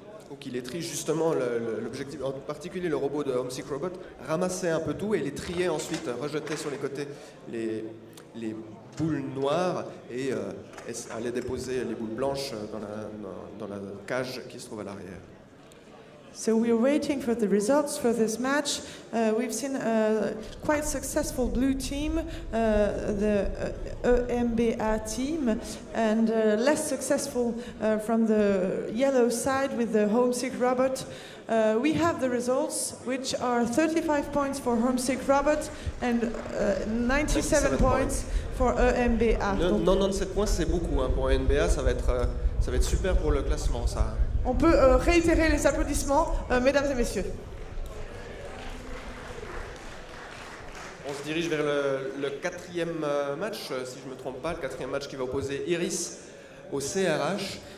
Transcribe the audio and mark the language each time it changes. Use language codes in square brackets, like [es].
[fr] Ou qu'ils les trient justement, l'objectif, en particulier le robot de Homesick Robot, ramassait un peu tout et les triait ensuite, rejetait sur les côtés les boules noires et allait déposer les boules blanches dans la cage qui se trouve à l'arrière. [en] So we are waiting for the results for this match. We've seen a quite successful blue team, the EMBA team, and less successful from the yellow side with the Homesick Robot. We have the results, which are 35 points for Homesick Robot and 97 points for EMBA. [fr] 97 points, c'est beaucoup, hein. Pour EMBA, ça va être super pour le classement, ça. On peut réitérer les applaudissements, mesdames et messieurs. On se dirige vers le 4e match, si je ne me trompe pas, le 4e match qui va opposer Iris au CRH.